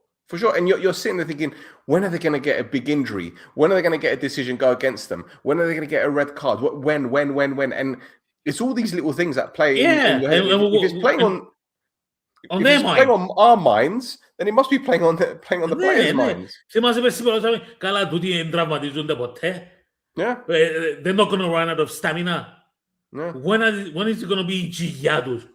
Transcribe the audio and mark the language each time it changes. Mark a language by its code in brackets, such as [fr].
[en] For sure. And you're sitting there thinking, when are they going to get a big injury? When are they going to get a decision go against them? When are they going to get a red card? When? And it's all these little things that play in your head. If it's playing on their mind. playing on our minds, then it must be playing on the players' minds. [el] Καλά, τούτοι δεν τραυματίζονται ποτέ. [en] Yeah. They're not going to run out of stamina. Yeah. When is it going to be [el] η τζιγιά τους?